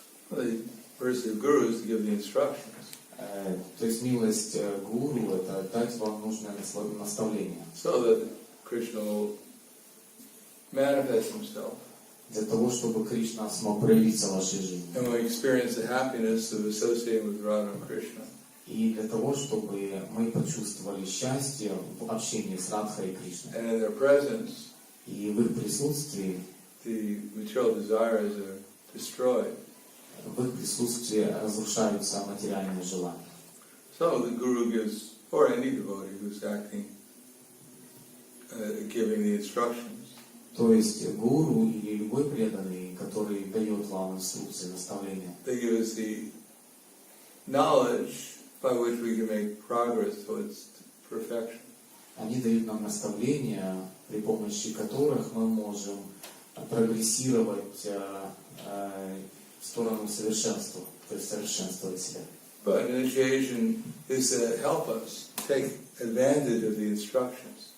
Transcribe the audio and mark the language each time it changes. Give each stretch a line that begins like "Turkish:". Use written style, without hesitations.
English: Well, the mercy of Guru is to give the instructions.
Russian: То есть милость гуру — это дать вам нужное наставление.
English: So that Krishna will manifest himself.
Russian: Для того, чтобы Кришна смог проявиться в вашей жизни.
English: And we experience the happiness of associating with Radha and Krishna.
Russian: И для того, чтобы мы почувствовали счастье в общении с Радхой и Кришной.
English: And in their presence,
Russian: и в их присутствии,
English: the material desires are destroyed.
Russian: В их присутствии разрушаются материальные желания.
English: So the Guru gives, or any devotee who's acting, giving the instructions.
Russian: То есть гуру или любой преданный, который дает вам инструкции, наставления.
English: They give us the knowledge by which we can make progress towards perfection.
Russian: Они дают нам наставления, при помощи которых мы можем прогрессировать в сторону совершенства, то есть совершенствовать себя.
English: But initiation is to help us take advantage of the instructions.